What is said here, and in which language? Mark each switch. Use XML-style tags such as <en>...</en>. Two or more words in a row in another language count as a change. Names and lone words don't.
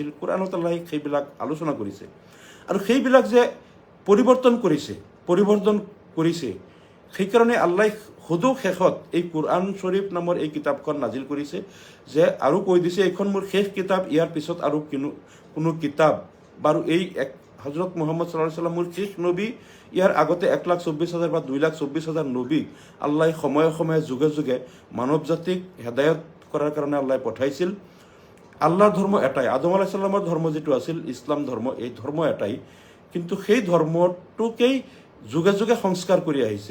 <as>কোৰাণত আল্লাহ সেইবিলাক আলোচনা কৰিছে। আৰু সেইবিলাক যে পৰিৱৰ্তন কৰিছে সেইকাৰণে আল্লাহ সদৌ শেষত এই কোৰআন শ্বৰীফ নামৰ এই কিতাপখন নাজিল কৰিছে, যে আৰু কৈ দিছে এইখন মোৰ শেষ কিতাপ, ইয়াৰ পিছত আৰু কোনো কিতাপ বাৰু এই হজৰত মুহাম্মদ</as> <ar>صلى الله عليه وسلم</ar> <as>মোৰ শেষ নবী, ইয়াৰ আগতে 1,24,000 বা 2,24,000 নবীক আল্লাহ সময়ে সময়ে যুগে যুগে মানৱ জাতিক হেদায়ত কৰাৰ কাৰণে আল্লাহ পঠাইছিল। আল্লাহৰ ধৰ্ম এটাই, আদম</as> <ar>عليه السلام</ar> <as>ধৰ্ম যিটো আছিল ইছলাম ধৰ্ম, এই ধৰ্ম এটাই, কিন্তু সেই ধৰ্মটোকেই যুগে যুগে সংস্কাৰ কৰি আহিছে।</as>